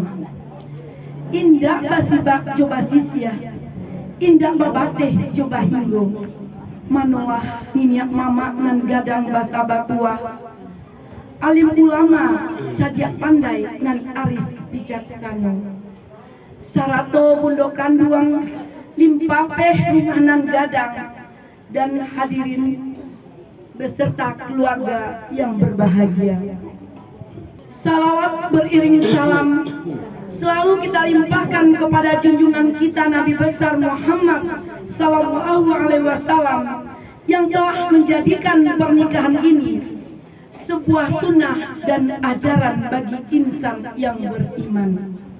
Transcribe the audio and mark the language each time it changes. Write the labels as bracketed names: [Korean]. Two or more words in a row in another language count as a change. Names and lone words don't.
[Minangkabau] Indah basibak coba sisia, indah babateh coba hinggo, manolah niniak mama nan gadang basa batua, alim ulama cadiak pandai nan arif bijaksana, sarato bundokan duang limpapeh rumahanan gadang [Indonesian] dan hadirin beserta keluarga yang berbahagia. Salawat beriring salam selalu kita limpahkan kepada junjungan kita Nabi besar Muhammad [Arabic] صلى الله عليه وسلم [Indonesian] yang telah menjadikan pernikahan ini sebuah sunnah dan ajaran bagi insan yang beriman.